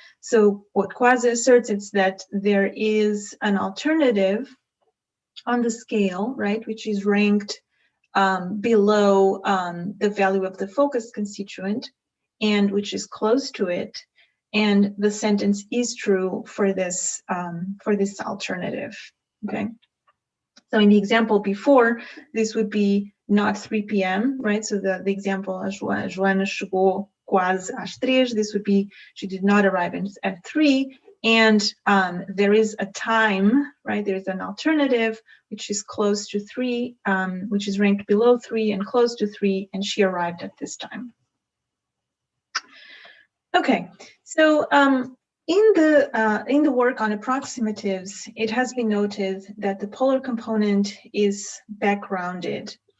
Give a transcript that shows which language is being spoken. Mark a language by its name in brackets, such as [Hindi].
[English] So what quasi asserts is that there is an alternative on the scale, right, which is ranked below the value of the focus constituent, and which is close to it, and the sentence is true for this alternative. Okay. So in the example before, this would be not 3 p.m., right? So the example, [Portuguese] Joana chegou quase às 3. [English] This would be she did not arrive at 3. And there is a time, right? There's an alternative which is close to 3, which is ranked below 3 and close to 3, and she arrived at this time. Okay, so in the work on approximatives, it has been noted that the polar component is backgrounded.